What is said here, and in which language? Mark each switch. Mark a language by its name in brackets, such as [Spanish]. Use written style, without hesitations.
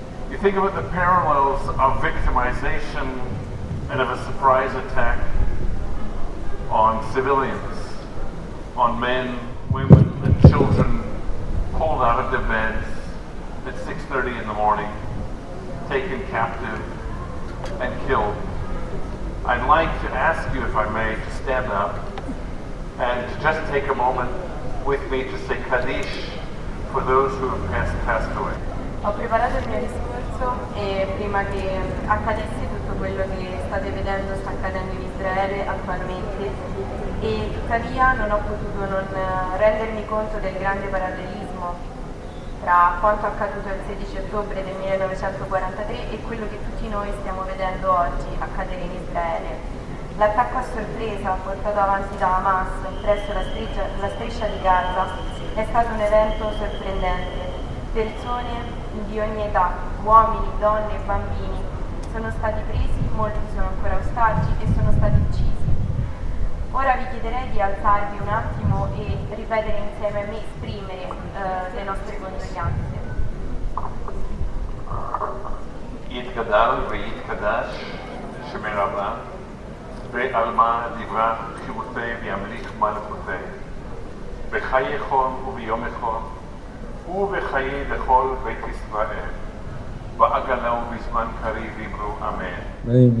[English] you think about the parallels of victimization and of a surprise attack on civilians, on men, women, and children pulled out of their beds at 6:30 in the morning, taken captive, and killed. I'd like to ask you, if I may, to stand up and to just take a moment with me to say Kaddish for those who have passed away. [Italian] Ho preparato il mio discorso e prima che accadesse tutto quello che state vedendo sta accadendo in Israele attualmente, e tuttavia non ho potuto non rendermi conto del grande parallelismo tra quanto accaduto il 16 ottobre del 1943 e quello che tutti noi stiamo vedendo oggi accadere in Israele. L'attacco a sorpresa portato avanti da Hamas presso la striscia di Gaza è stato un evento sorprendente. Persone di ogni età, uomini, donne e bambini, sono stati presi, molti sono ancora ostaggi e sono stati uccisi. Ora vi chiederei di alzarvi un attimo e ripetere insieme a me, esprimere le nostre condoglianze. [Aramaic] יתגדל ויתקדש שמי רבה ועלמא דברה חירותי וימליך מלכותי בחיי חום וביום חום ובחיי לכל בית ישראל בעגלה ובזמן קריב אמרו אמן.